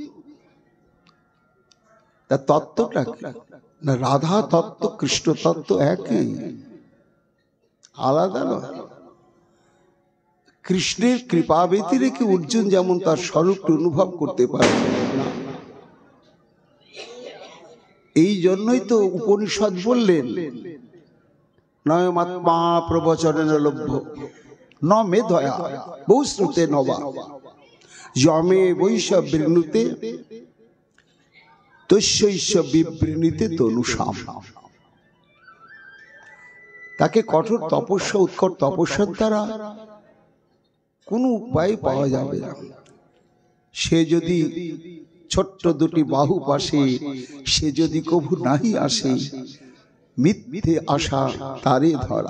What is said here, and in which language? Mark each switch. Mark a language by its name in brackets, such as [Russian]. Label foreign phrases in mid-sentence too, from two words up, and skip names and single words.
[Bangla] তার তত্ত্বটা না, রাধা তত্ত্ব কৃষ্ণ তত্ত্ব একই, আলাদা নয়। কৃষ্ণের কৃপা ব্যতিরেকে অর্জুন যেমন তার স্বরূপটি অনুভব করতে পারে না। এই জন্যই তো উপনিষদ বললেন, [Sanskrit] নয়মাত্মা প্রবচনেন লভ্য ন মেধয়া বহুশ্রুতে নবা যমে বৈশ বৃণুতে তস্যৈষ বিবৃণীতে তনুষাম। [Bangla] তাকে কঠোর তপস্যা, উৎকট তপস্যার দ্বারা কোনো উপায় পাওয়া যাবে না। সে যদি ছোট্ট দুটি বাহু পাশে, সে যদি কভু নাহি আসে, মিথ্যে আশা তারে ধরা।